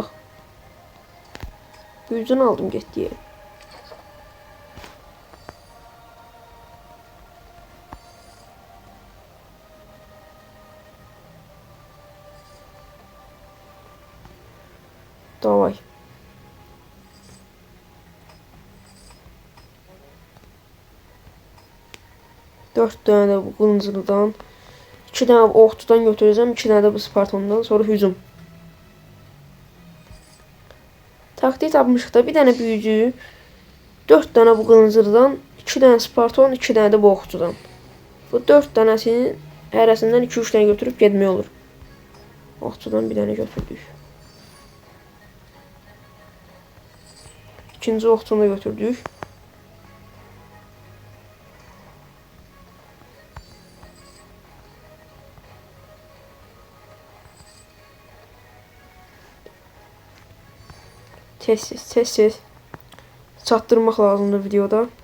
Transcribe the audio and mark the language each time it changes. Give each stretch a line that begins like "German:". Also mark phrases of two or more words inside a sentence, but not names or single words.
Azerbaijani: Büyücünü aldım getdiyə. Davay. Dört tane de bu qılınclıdan, 2 tane okçudan götürəcəm, 2 tane de bu Spartondan, sonra hücum. Taktik tapmışıq da, bir tane büyücü, 4 tane bu qılınclıdan, 2 tane Sparton, 2 tane de bu okçudan. Bu 4 tanesinin hərəsindən 2-3 tane götürüb getmək olur. Okçudan bir tane götürdük. İkinci okçunu da götürdük. Tez çatdırmaq lazımdır videoda.